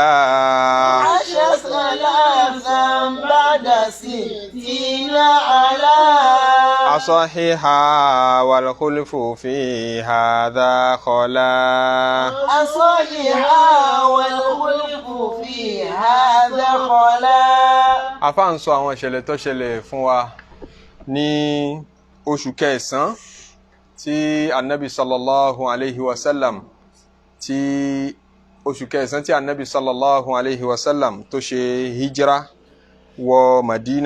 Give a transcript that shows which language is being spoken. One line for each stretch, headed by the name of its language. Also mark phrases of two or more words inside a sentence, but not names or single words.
Arabic: عاش ثلاثا بعد 60 على أصحيحا والخلف في هذا خلا أصحيحا والخلف في هذا خلا.
Yoruba: Àfáà ń sọ àwọn ìṣẹ̀lẹ̀ tó ṣẹlẹ̀ fún wa ní oṣù kẹsàn-án tí Ànábì
Arabic: صلى الله عليه وسلم
Yoruba: tí oṣù kẹsàn-án tí Ànábì
Arabic: صلى الله عليه وسلم
Yoruba: tó ṣe hijira wọ Madina.